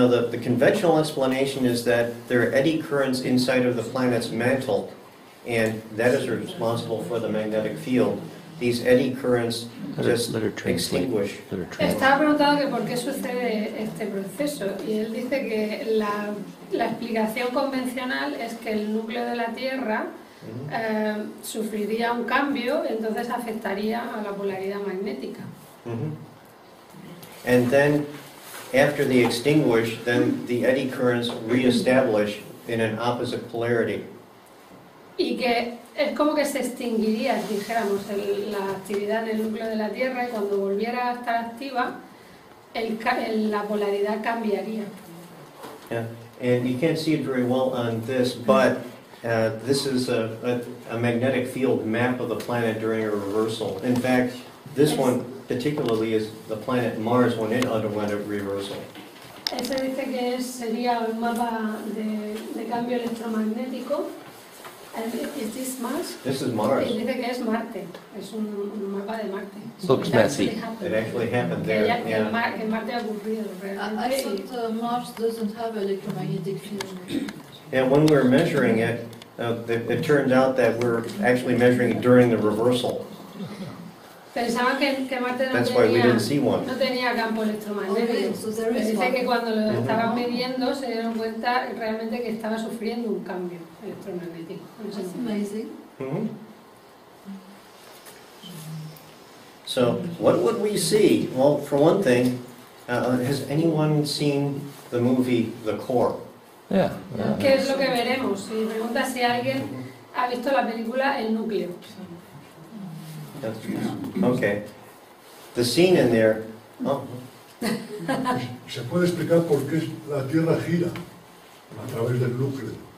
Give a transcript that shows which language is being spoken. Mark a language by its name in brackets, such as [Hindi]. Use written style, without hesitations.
[English] The conventional explanation is that there are eddy currents inside of the planet's mantle, and that is responsible for the magnetic field. These eddy currents just extinguish. [Spanish] Estaba preguntando que por qué sucede este proceso, y él dice que la explicación convencional es que el núcleo de la Tierra sufriría un cambio, entonces afectaría a la polaridad magnética. [English] And then, after they extinguish, then the eddy currents reestablish in an opposite polarity. [Spanish] Y que es como que se extinguiría, dijéramos, la actividad en el núcleo de la Tierra, y cuando volviera a estar activa, la polaridad cambiaría. [English] Yeah, and you can't see it very well on this, but this is a magnetic field map of the planet during a reversal. In fact, this one particularly is the planet Mars when it underwent a reversal. [Spanish] Ese dice que sería un mapa de cambio electromagnético. ¿Es [English] this Mars? This is Mars. [Spanish] Y dice que es Marte, es un mapa de Marte. [English] Looks messy. It actually happened there. [Spanish] Que Marte ha ocurrido realmente. [English] I thought Mars doesn't have electromagnetic field. And when we were measuring it, it turned out that we're actually measuring it during the reversal. [Spanish] Pensaban que Marte [English] That's why we didn't see one. [Spanish] no tenía campo electromagnético. Pero dice que cuando lo estaban midiendo se dieron cuenta realmente que estaba sufriendo un cambio electromagnético. [English] That's amazing. So, what would we see? Well, for one thing, has anyone seen the movie The Core? Yeah. [Spanish] ¿Qué es lo que veremos? Si pregunta si alguien ha visto la película El Núcleo. [English] Okay. The scene in there. Oh. [Spanish] ¿Se puede explicar por qué la Tierra gira a través del núcleo?